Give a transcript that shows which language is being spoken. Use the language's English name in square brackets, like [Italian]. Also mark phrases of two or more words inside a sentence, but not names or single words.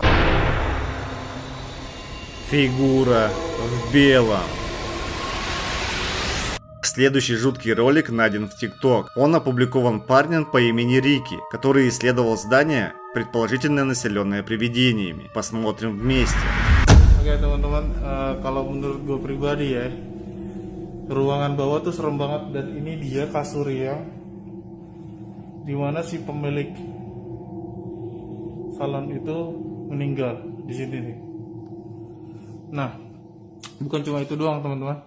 [Russian] Фигура в белом. Следующий жуткий ролик найден в TikTok. Он опубликован парнем по имени Рики, который исследовал здание, предположительно населенное привидениями. Посмотрим вместе. [Indonesian] Oke teman-teman, kalau menurut gue pribadi ya, ruangan bawah tuh serem banget, dan ini dia kasurnya, dimana si pemilik salon itu meninggal di sini nih. Nah, bukan cuma itu doang teman-teman.